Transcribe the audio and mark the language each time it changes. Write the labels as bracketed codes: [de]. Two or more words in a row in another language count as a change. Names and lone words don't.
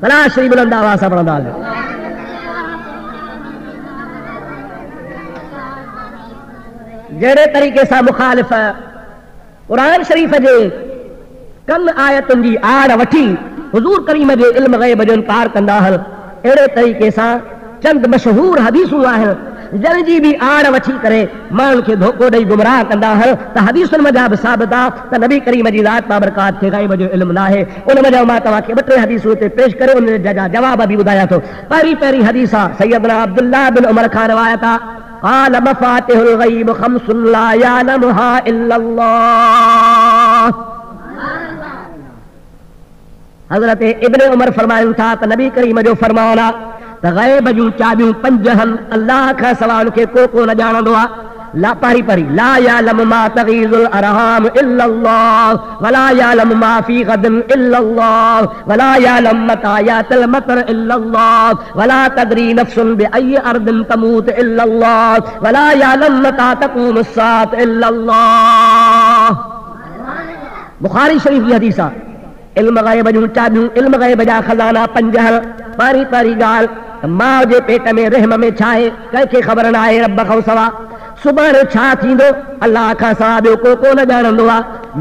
[sd] भला श्री बुलंद आवाज़ सां पढ़ंदा हलियो। जहिड़े तरीक़े सां मुखालिफ़ क़ुरान शरीफ़ जे कन आयतुनि जी आड़ वठी हुज़ूर करीम जे इल्म ग़ैब जो इनकार कंदा आहिनि अहिड़े तरीक़े सां चंद मशहूर हदीसूं आहिनि जन जी बि आड़ वठी करे माण्हुनि खे धोखो ॾेई गुमराह कंदा आहिनि त हदीसुनि मज़ा बि साबित आहे त नबी करीम जी ज़ात बाबरकात खे ग़ैब जो इल्मु नाहे। उन मज़ा मां तव्हांखे 2-3 हदीसूं हिते पेश करे उन जा जवाब बि ॿुधायां थो। पहिरीं हदीस आहे सैयदना अब्दुल्लाह बिन उमर खां रिवायत आहे [ar] قال مفاتيح الغيب 5 لا يعلمها إلا الله। [sd] हज़रत इब्न उमर फरमाइनि था त नबी करीम जो फरमान आहे त ग़ैब जूं चाबियूं 5 आहिनि अल्लाह खां सवाइ उनखे को न ॼाणंदो आहे। [ar] لا पढ़ी لا يعلم ما تغيض الأرحام إلا الله ولا يعلم ما في غد إلا الله ولا يعلم متى يأتي المطر إلا الله ولا تدري نفس بأي أرض تموت إلا الله ولا يعلم متى تقوم الساعة إلا الله। [sd] बुखारी शरीफ की हदीस आहे इल्म ग़ैब जूं चाबियूं इल्म ग़ैब जा खज़ाना 5 आहिनि। पहिरीं ॻाल्हि माउ जे पेट में रहम में छा आहे कंहिंखे ख़बर न आहे रब खां सवाइ। सुभाणे छा थींदो अल्लाह खां सवाइ ॿियो को न ॼाणंदो आहे।